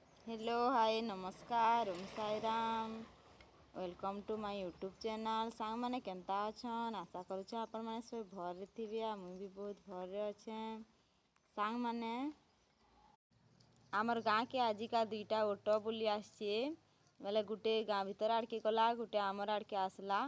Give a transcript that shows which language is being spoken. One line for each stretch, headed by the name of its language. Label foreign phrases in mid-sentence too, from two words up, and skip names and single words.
English: hello hi
Hindi: नमस्कार ओम साई राम
English: welcome to my YouTube channel.
Sambalpuri: ସାଙ୍ଗ ମାନେ କେନ୍ତା ଅଛନ୍ ଆଶା କରୁଛ ଆପଣ ମାନେ ସବୁ ଭରେ ଥିବେ ଆ ମୁଇ ଭି ବହୁତ ଭରେ ଅଛେ। ସାଙ୍ଗ ମାନେ ଆମର ଗାଁ କେ ଆଜିକା ଦୁଇଟା ଅଟୋ ବୁଲି ଆସଛେ ବେଲେ ଗୁଟେ ଗାଁ ଭିତର ଆଡ଼କେ ଗଲା ଗୁଟେ ଆମର ଆଡ଼କେ ଆସଲା।